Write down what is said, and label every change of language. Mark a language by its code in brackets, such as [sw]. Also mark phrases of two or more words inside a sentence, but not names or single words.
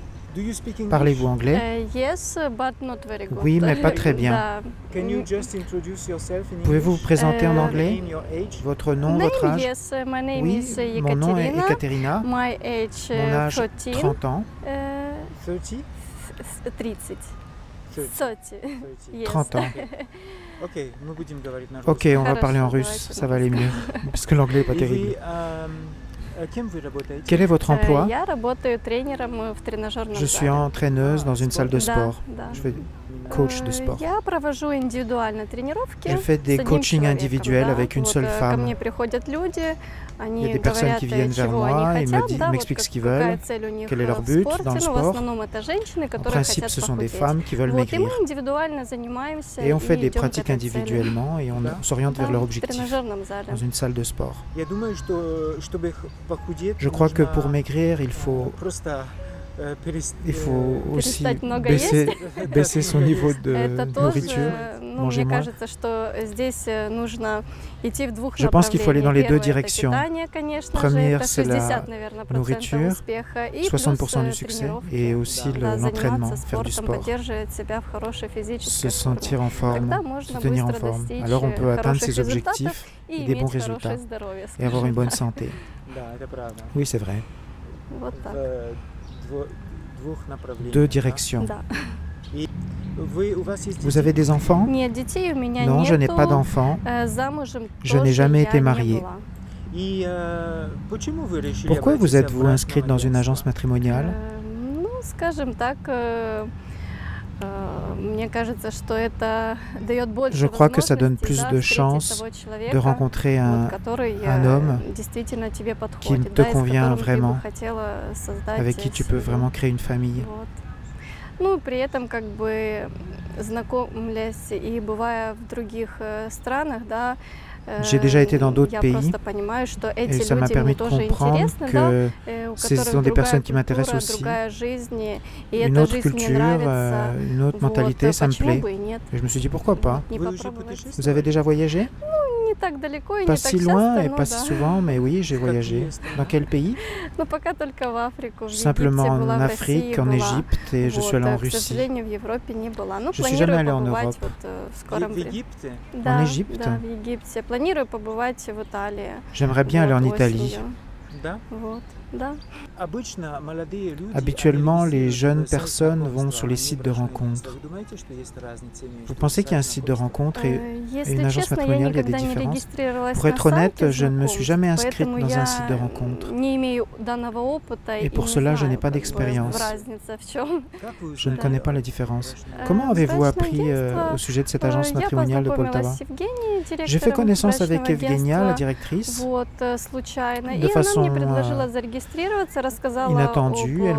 [fr] Parlez-vous anglais? [en] Yes, but not very good. [fr] Oui, mais pas très bien. [ru] Да. [fr] Pouvez-vous vous présenter en anglais? [en] Name, your age? [fr] Votre nom, [en] Name, [fr] votre âge? [en] yes, my name [fr] Oui, [en] is [fr] mon nom est Ekaterina. Ekaterina. [en] My age [fr] Mon âge, 14. 30 ans. 30? 30. 30. [en] 30. Yes. [fr] 30 ans. [ru] Ok, мы будем говорить на [fr] Ok, [ru] русском. [fr] on va parler en [ru] Хорошо, [fr] russe, [ru] давайте [fr] ça [ru] на [fr] va aller [ru] русском. [fr] mieux, parce que l'anglais n'est pas [ru] И [fr] terrible. [ru] вы, кем вы работаете? [fr] Quel est votre emploi? [ru] Я работаю тренером в тренажерном [fr] Je suis [ru] зале. [fr] entraîneuse dans une salle de [ru] Да, [fr] sport. [ru] да. [fr] Je fais coach de sport. [ru] Я провожу индивидуальные тренировки [fr] Je fais des [ru] с одним [fr] coachings [ru] человеком, [fr] individuels [ru] да. [fr] avec une [ru] Вот, [fr] seule [ru] ко [fr] femme. [ru] мне приходят люди, [fr] Il y a [ru] они [fr] des personnes [ru] говорят, [fr] qui viennent vers [ru] чего [fr] moi [ru] они [fr] et [ru] хотят, да, вот [fr] m'expliquent ce qu'ils [ru] какая [fr] veulent, [ru] цель у них [fr] quel est leur [ru] в [fr] but [ru] спорте, [fr] dans le [ru] но в [fr] sport. [ru] основном это женщины, [fr] En [ru] которые [fr] principe, [ru] хотят [fr] ce sont des [ru] похудеть. [fr] femmes qui veulent [ru] Вот, и мы [fr] maigrir. [ru] индивидуально занимаемся [fr] Et on fait [ru] и [fr] des [ru] идем к [fr] pratiques [ru] этой цели. [fr] individuellement et on [ru] Да. [fr] s'oriente vers [ru] Да, [fr] leur [ru] в [fr] objectif [ru] тренажерном зале. [fr] dans une salle de sport. [ru] Я думаю, что чтобы похудеть, [fr] Je crois que [ru] нужно, [fr] pour maigrir, il faut [ru] просто [fr] aussi [ru] Перестать много [fr] baisser son niveau de [ru] Это [fr] nourriture. [ru] тоже, ну, [fr] manger [ru] мне [fr] moins. [ru] кажется, что здесь нужно идти в двух [fr] Je pense qu'il faut aller dans les deux [ru] направлениях. [fr] directions. [ru] Первое — это питание, конечно же, [fr] Première, [ru] это [fr] c'est [ru] 60, [fr] la [ru] наверное, [fr] nourriture, [ru] успеха, и [fr] 60% du [ru] плюс [fr] succès, [ru] тренировки. [fr] et aussi [ru] Да, [fr] l'entraînement, [ru] заниматься [fr] faire du [ru] спортом, [fr] sport, [ru] поддерживать себя в хорошей [fr] se [ru] физической форме. [fr] sentir en forme, [ru] Тогда можно [fr] se tenir en [ru] быстро [fr] forme. [ru] достичь [fr] Alors on peut atteindre [ru] хороших [fr] ses [ru] результатов [fr] objectifs [ru] и [fr] et des bons [ru] иметь [fr] résultats [ru] хорошее здоровье, [fr] et avoir une [ru] скажем [fr] bonne [ru] так. [fr] santé. [ru] Да, это правда. [fr] Oui, c'est vrai. [ru] Вот так. Двух направлениях. [fr] Deux [ru] да? [fr] directions. [ru] Да. У вас есть [fr] Vous avez des enfants? [ru] Нет, детей у меня [fr] Non, je n'ai [ru] нету. [fr] pas d'enfants. [ru] Замужем [fr] Je n'ai [ru] тоже [fr] jamais [ru] я [fr] été [ru] не [fr] mariée. [ru] была. И почему вы решили [fr] Pourquoi vous [ru] обратиться [fr] êtes-vous [ru] в [fr] inscrite dans une agence [ru] агентство? [fr] matrimoniale? [ru] Ну, скажем так, мне кажется, что это дает больше [fr] Je crois que ça donne [ru] возможностей, [fr] plus [ru] да, [fr] de [ru] встретить [fr] chances [ru] того [fr] de [ru] человека, [fr] rencontrer [ru] вот, который [fr] un homme [ru] действительно тебе [fr] qui [ru] подходит, [fr] te [ru] да, и с [fr] convient [ru] которым ты бы [fr] vraiment, [ru] хотела создать [fr] avec qui tu peux [ru] семью. [fr] vraiment créer une famille. [ru] Вот. Ну, при этом как бы знакомлясь и бывая в других странах, да, [fr] J'ai déjà été dans d'autres [ru] я [fr] pays [ru] просто понимаю, что [fr] et [ru] эти [fr] ça m'a [ru] люди [fr] permis [ru] мне [fr] de [ru] тоже [fr] comprendre [ru] интересны, да, [fr] que [ru] у [fr] ce [ru] которых [fr] sont des [ru] другая [fr] personnes qui [ru] культура, [fr] m'intéressent aussi. [ru] другая жизнь, и [fr] Une [ru] эта [fr] autre [ru] жизнь мне [fr] culture, [ru] нравится. [fr] une autre [ru] Вот, [fr] mentalité, ça me [ru] почему [fr] plaît. [ru] бы и нет? [fr] Et je me suis dit pourquoi pas. [ru] Не Вы уже попробовать. путешествовали? [fr] Vous avez déjà voyagé? [ru] Не так далеко и [fr] Pas [ru] не так [fr] si loin [ru] часто, [fr] et [ru] но [fr] pas [ru] да. [fr] si souvent, mais oui, j'ai voyagé. Dans quel pays? [ru] Ну, пока только в Африку, в [fr] Simplement [ru] Египте была, [fr] en [ru] в России [fr] Afrique, en [ru] была. [fr] Égypte et je suis allé en [ru] К [fr] Russie. [ru] сожалению, в Европе не была. Ну, [fr] Je suis jamais [ru] планирую [fr] allé en [ru] побывать [fr] Europe. [ru] вот в скором В времени. Египте? Да, [fr] Égypte? [ru] да, в Египте. Планирую побывать в Италии. [fr] J'aimerais bien aller en [ru] вот, [fr] Italie. [ru] осенью. Да. Вот, да. Обычно молодые люди, [fr] Habituellement, [ru] они [fr] les [ru] регистрируют [fr] jeunes [ru] сайт [fr] personnes [ru] знакомства, [fr] vont sur les [ru] они [fr] sites de [ru] брошюры. [fr] rencontres. [ru] Вы думаете, что есть разница между [fr] Vous pensez qu'il y a un [ru] сайтом [fr] site de rencontre et [ru] Если [fr] une agence [ru] честно, я [fr] matrimoniale, il y a des [ru] никогда не [fr] différences? [ru] регистрировалась [fr] Pour [ru] на [fr] être honnête, [ru] сайте [fr] je ne me suis [ru] знакомств, [fr] jamais inscrite [ru] поэтому [fr] dans un [ru] я [fr] site de rencontre. [ru] не имею данного опыта [fr] Et [ru] и [fr] pour [ru] не [fr] cela, je [ru] знаю, [fr] n'ai pas [ru] как бы, [fr] d'expérience. [ru] разница в чем. Как вы [fr] Je ne [ru] узнали [fr] connais pas [ru] о [fr] la différence. [ru] брачном [fr] Comment avez-vous [ru] Брачное [fr] appris [ru] агентство, [fr] au sujet de cette agence [ru] Я [fr] matrimoniale de [ru] познакомилась Poltava? с Евгенией, [fr] J'ai fait [ru] директором [fr] connaissance avec [ru] брачного [fr] Evgenia, la [ru] агентства, [fr] directrice. [ru] вот, случайно. [fr] de [ru] И она [fr] façon, [ru] мне предложила зарегистрироваться, рассказала [fr] inattendue. Elle m'a